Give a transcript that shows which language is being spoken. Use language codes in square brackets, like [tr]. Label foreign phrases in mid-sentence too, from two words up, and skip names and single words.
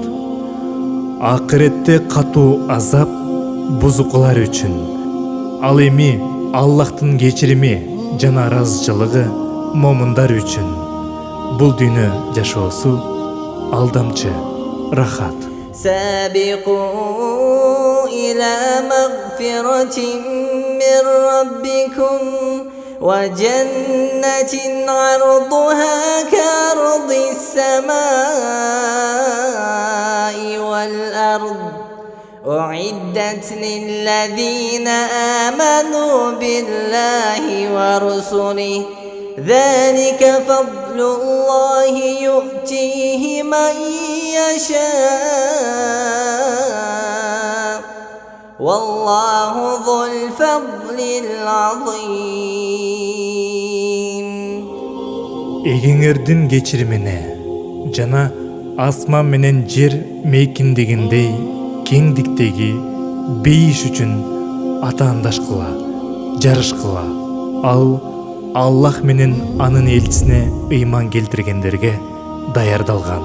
[ky] Акыретте катуу азап бузукулар үчүн. Ал эми Аллахтын кечирими жана ыраазычылыгы момундар үчүн. Бул дүйнө жашоосу алдамчы, рахат. [ar] سابقوا إلى مغفرة من ربكم وجنة عرضها كعرض السماء والأرض أعدت للذين آمنوا بالله ورسله ذلك فضل الله يؤتيه من يشاء والله ذو الفضل العظيم. [ky] Эгеңердин кечиримине жана асман менен жер мейкиндегиндей кеңдиктеги бейиш үчүн атаандашкыла, жарышкыла. Ал Аллах менен анын элчисине ыйман келтиргендерге даярдалган.